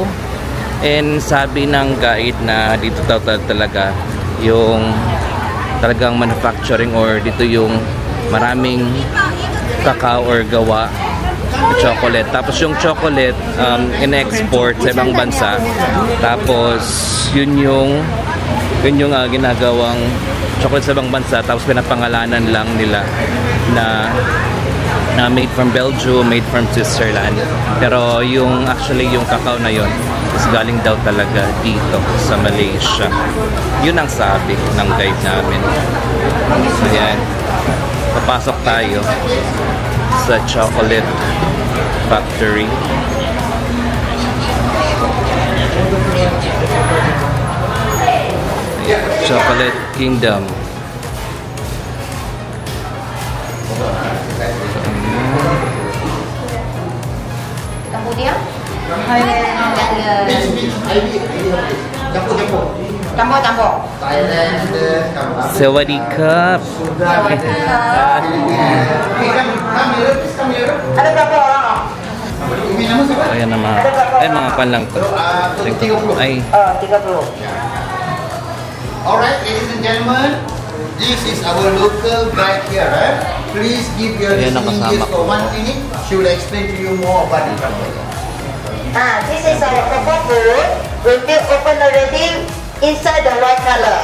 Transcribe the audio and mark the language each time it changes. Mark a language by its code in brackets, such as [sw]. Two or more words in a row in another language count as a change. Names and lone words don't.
[tl] And sabi ng guide na dito daw talaga yung talagang manufacturing or dito yung maraming kakao or gawa chocolate. Tapos yung chocolate in-export sa ibang bansa. Tapos yun yung ginagawang chocolate sa ibang bansa. Tapos pinapangalanan lang nila na [en] made from Belgium, made from Switzerland. [tl] Pero yung actually yung kakao na yun is galing daw talaga dito sa Malaysia. Yun ang sabi ng guide namin. So yan, papasok tayo sa Chocolate Factory. Chocolate Kingdom. [ms] Kemudian campur. [th] Sawadikap. [ms] Ada berapa orang? [tl] Ayan na mga pan lang to. Ay. [en] 30. Alright, ladies and gentlemen, this is our local guide here. Please give your listening ears for 1 minute. She will explain to you more about it. This is our cocoa food. When we open already, inside the white color.